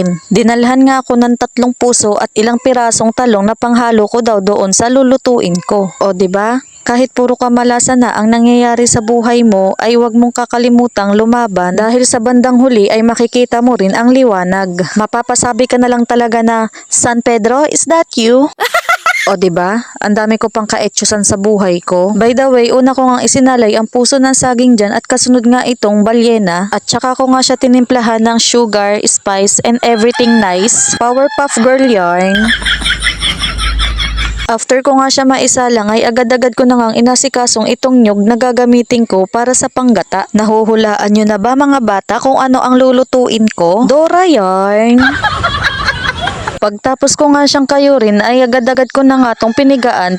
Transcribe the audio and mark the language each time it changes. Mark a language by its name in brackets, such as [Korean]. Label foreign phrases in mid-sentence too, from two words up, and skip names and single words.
[Filipino] Dinalhan nga ako ng 3 puso at ilang pirasong talong na panghalo ko daw doon sa lulutuin ko. O diba? Kahit puro kamalasan na ang nangyayari sa buhay mo ay huwag mong kakalimutang lumaban dahil sa bandang huli ay makikita mo rin ang liwanag. Mapapasabi ka na lang talaga na, San Pedro, [English] is that you? [Filipino] O diba? Ang dami ko pang kaetyosan sa buhay ko. [English] By the way, [Filipino] una ko ngang isinalay ang puso ng saging dyan at kasunod nga itong balyena at saka ko nga siya tinimplahan ng [English] sugar, spice, and everything nice. [Filipino] Powerpuff Girl yarn. After ko nga siya maisalang ay agad-agad ko na ngang inasikasong itong nyug na gagamitin ko para sa panggata. Nahuhulaan nyo na ba mga bata kung ano ang lulutuin ko? Dora yarn. Pagtapos ko nga siyang kayurin ay agad-agad ko na nga tong pinigaan.